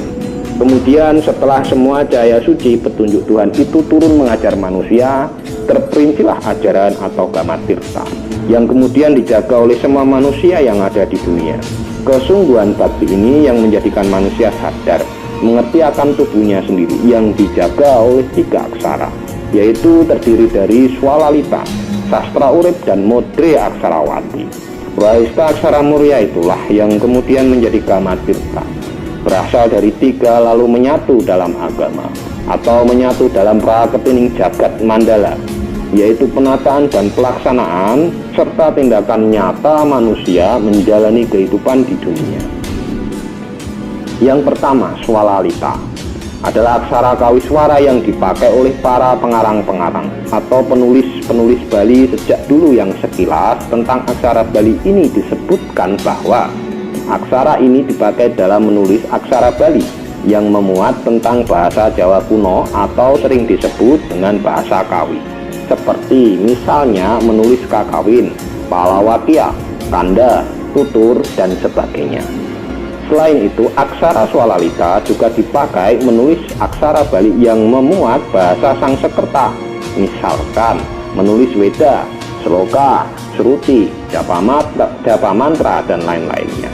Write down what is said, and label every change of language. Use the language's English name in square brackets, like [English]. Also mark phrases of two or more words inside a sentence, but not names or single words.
[Indonesian] Kemudian setelah semua cahaya suci petunjuk Tuhan itu turun mengajar manusia, terperincilah ajaran atau Gama Tirta yang kemudian dijaga oleh semua manusia yang ada di dunia. Kesungguhan bakti ini yang menjadikan manusia sadar, mengerti akan tubuhnya sendiri yang dijaga oleh 3 aksara, yaitu terdiri dari Swalalita, Sastra Urip, dan Modre Aksarawati. Wahista Aksara Murya itulah yang kemudian menjadi Gama Tirta, berasal dari 3 lalu menyatu dalam agama atau menyatu dalam praketining jagat mandala, yaitu penataan dan pelaksanaan serta tindakan nyata manusia menjalani kehidupan di dunia. Yang pertama, Swalalita adalah aksara kawiswara yang dipakai oleh para pengarang-pengarang atau penulis-penulis Bali sejak dulu, yang sekilas tentang aksara Bali ini disebutkan bahwa aksara ini dipakai dalam menulis aksara Bali yang memuat tentang bahasa Jawa kuno atau sering disebut dengan bahasa Kawi, seperti misalnya menulis kakawin, palawakya, kanda, tutur, dan sebagainya. Selain itu, aksara Swalalita juga dipakai menulis aksara Bali yang memuat bahasa Sangsekerta, misalkan menulis Weda, Sloka, Sruti, Japa Mantra, dan lain-lainnya.